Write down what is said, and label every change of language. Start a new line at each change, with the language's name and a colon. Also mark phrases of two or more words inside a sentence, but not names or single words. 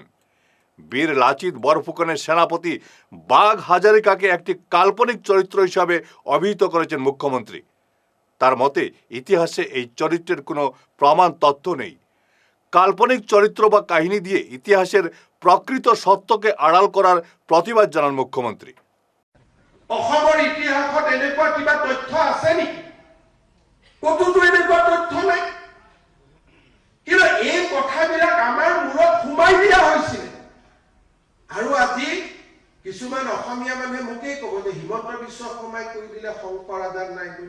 Bangla: বীর লাচিত বরফুকনের সেনাপতি বাঘ হাজারিকাকে একটি কাল্পনিক চরিত্র হিসাবে অভিহিত করেছেন মুখ্যমন্ত্রী। তার মতে ইতিহাসে এই চরিত্রের কোনো প্রমাণ তথ্য নেই। কাল্পনিক চরিত্র বা কাহিনী দিয়ে ইতিহাসের প্রকৃত সত্যকে আড়াল করার প্রতিবাদ জানান মুখ্যমন্ত্রী।
Assamese: অসমৰ ইতিহাসত এনেকুৱা কিবা তথ্য আছে নেকি? কতোতো এনেকুৱা তথ্য নাই। কিন্তু এই কথাবিলাক আমাৰ মূৰত সোমাই দিয়া হৈছিল। আৰু আজি কিছুমান অসমীয়া মানুহে মোকেই ক'ব যে হিমন্ত বিশ্ব শৰ্মাই কৈ দিলে শংকৰ আজান নাই বুলি।